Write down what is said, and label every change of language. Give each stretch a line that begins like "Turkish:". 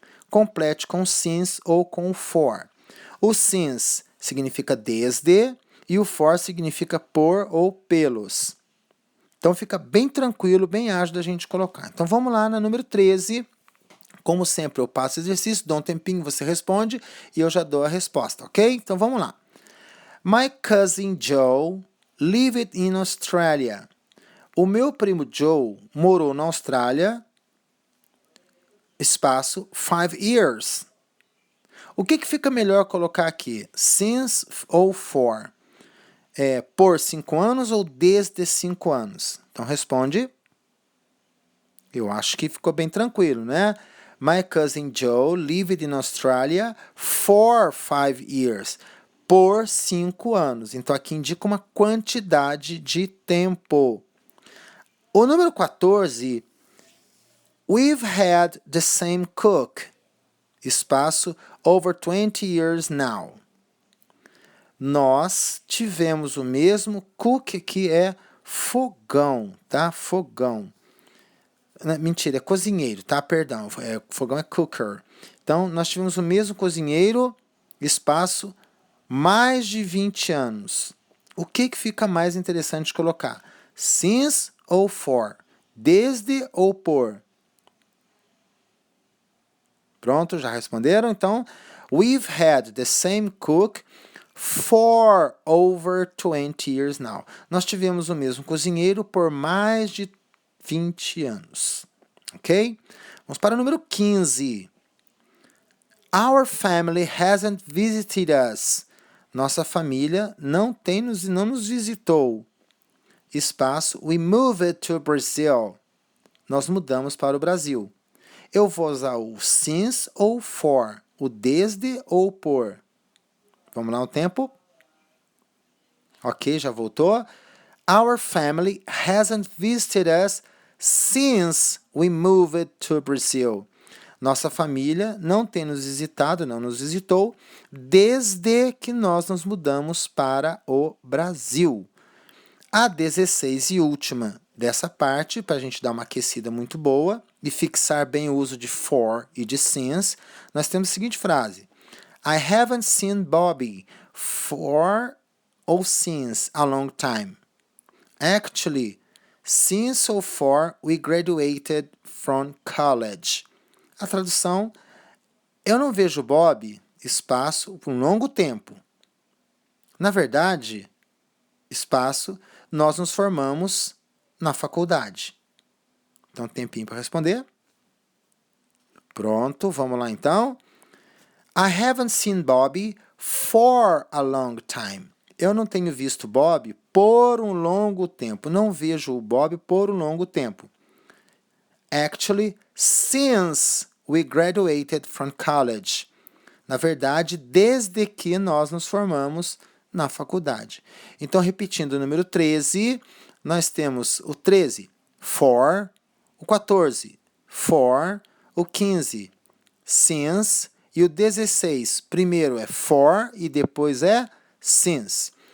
Portuguese: Complete com since ou com for. O since significa desde e o for significa por ou pelos. Então fica bem tranquilo, bem ágil da gente colocar. Então vamos lá na número 13. Como sempre, eu passo o exercício, dou um tempinho, você responde e eu já dou a resposta, ok? Então vamos lá.
English: My cousin Joe lived in Australia.
Portuguese: O meu primo Joe morou na Austrália, espaço,
English: 5 years.
Portuguese: O que fica melhor colocar aqui? Since ou for? Por 5 anos ou desde 5 anos? Então responde. Eu acho que ficou bem tranquilo, né?
English: My cousin Joe lived in Australia for 5 years.
Portuguese: Por 5 anos. Então aqui indica uma quantidade de tempo. O número 14,
English: we've had the same cook, espaço, over 20 years now.
Portuguese: Nós tivemos o mesmo cook, que é fogão, tá? Fogão. Mentira, é cozinheiro, tá? Perdão, fogão é cooker. Então, nós tivemos o mesmo cozinheiro, espaço, mais de 20 anos. O que fica mais interessante de colocar? Since ou for? Desde ou por? Pronto, já responderam?
English: Então, we've had the same cook for over 20 years now.
Portuguese: Nós tivemos o mesmo cozinheiro por mais de 20 anos. Ok? Vamos para o número 15.
English: Our family hasn't visited us.
Portuguese: Nossa família não nos visitou.
English: Espaço, we moved to Brazil.
Portuguese: Nós mudamos para o Brasil. Eu vou usar o since ou for, o desde ou por. Vamos lá o tempo. Ok, já voltou?
English: Our family hasn't visited us since we moved to Brazil.
Portuguese: Nossa família não tem nos visitado, não nos visitou, desde que nós nos mudamos para o Brasil. A 16 e última dessa parte, para a gente dar uma aquecida muito boa e fixar bem o uso de for e de since, nós temos a seguinte frase.
English: I haven't seen Bobby for or since a long time. Actually, since or for we graduated from college.
Portuguese: A tradução, eu não vejo Bob, espaço, por um longo tempo. Na verdade, espaço, nós nos formamos na faculdade. Então, tempinho para responder. Pronto, vamos lá então.
English: I haven't seen Bob for a long time.
Portuguese: Eu não tenho visto Bob por um longo tempo. Não vejo o Bob por um longo tempo.
English: Actually, since we graduated from college.
Portuguese: Na verdade, desde que nós nos formamos na faculdade. Então, repetindo o número 13, nós temos o 13, for, o 14, for, o 15, since, e o 16, primeiro é for e depois é since.